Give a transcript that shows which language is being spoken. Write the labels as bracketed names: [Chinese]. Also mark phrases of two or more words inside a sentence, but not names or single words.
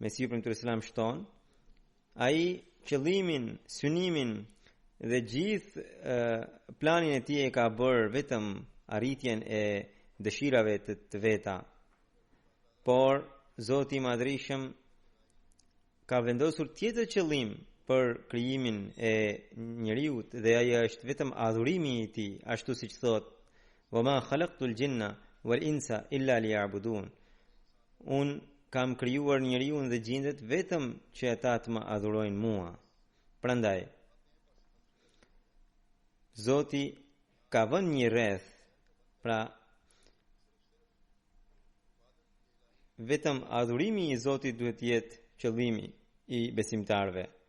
[Albanian] Mesiu premtuar Islam shton, ai qëllimin, synimin dhe gjithë planin e tij e ka bërë vetëm arritjen e dëshirave të veta. Por Zoti i Madhrishëm ka vendosur tjetër qëllim për krijimin e njeriut dhe ai është vetëm adhurimi i tij, ashtu siç thot: [Arabic] "وما خلقت الجن والإنس إلا ليعبدون." [Albanian] Un kam krijuar njeriun dhe gjindet vetëm që ata të më adhurojnë mua. Prandaj Zoti ka vënë një rreth, pra vetëm adhurimi i Zotit duhet të jetë qëllimi i besimtarve.